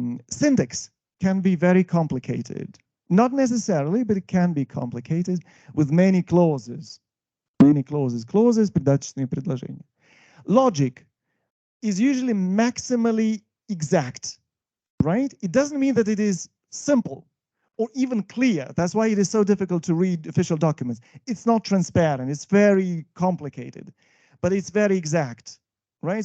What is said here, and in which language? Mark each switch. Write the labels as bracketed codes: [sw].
[en] Syntax can be very complicated. Not necessarily, but it can be complicated with many clauses. [ru] Clauses, придаточные предложения. [en] Logic is usually maximally exact, right? It doesn't mean that it is simple or even clear. That's why it is so difficult to read official documents. It's not transparent. It's very complicated, but it's very exact, right?